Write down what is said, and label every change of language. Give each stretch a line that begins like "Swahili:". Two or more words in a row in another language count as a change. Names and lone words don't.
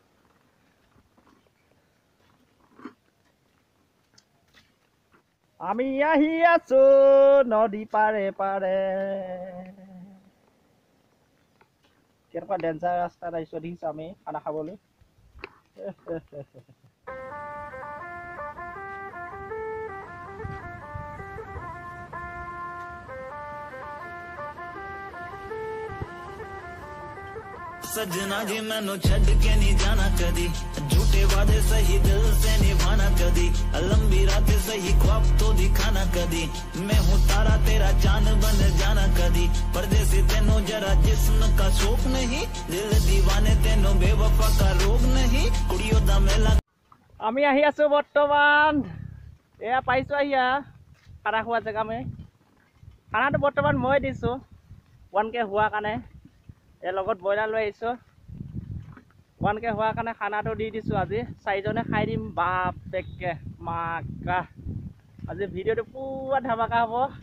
Assamese: আমি আহি আছো নদী পাৰে পাৰে কেনেকুৱা ডেঞ্জাৰ ৰাস্তাত আহিছোঁ দেখিছোঁ আমি খানা খাবলৈ
Punjabi: ਸਜਣਾ ਜੀ ਮੈਨੂੰ ਛੱਡ ਕੇ ਨਹੀਂ ਜਾਣਾ ਕਦੀ ਝੂਠੇ ਵਾਦੇ ਸਹੀ ਦਿਲ ਸੇ ਨਿਭਾਣਾ ਕਦੀ ਲੰਬੀ ਰਾਤ ਸਹੀ ਖ਼ਾਬ ਤੋ ਦਿਖਾਣਾ ਕਦੀ ਮੈਂ ਹੂੰ ਤਾਰਾ ਤੇਰਾ ਚਾਂਦ ਬਣ ਜਾਣਾ ਕਦੀ ਪਰਦੇਸੀ ਤੈਨੂੰ ਜ਼ਰਾ ਜਿਸਮ ਕਾ ਸ਼ੌਕ ਨਹੀਂ ਦਿਲ ਦੀਵਾਨੇ ਤੈਨੂੰ ਬੇਵਫ਼ਾ ਕਾ ਰੋਗ ਨਹੀਂ ਕੁੜੀਆਂ ਦਾ ਮੇਲਾ
Assamese: আমি আহি আছো বৰ্তমান এয়া পাইছো আহিয়া খানা খোৱা জেগা আমি খানাটো বৰ্তমান মই দিছোঁ 1K হোৱাৰ কাৰণে ইয়াৰ লগত ব্ৰইলাৰ লৈ আহিছোঁ 1K হোৱাৰ কাৰণে খানাটো দি দিছোঁ আজি 4জনে খাই দিম বাপেকে মাকা আজি ভিডিঅ'টো পুৰা ধামাকা হ'ব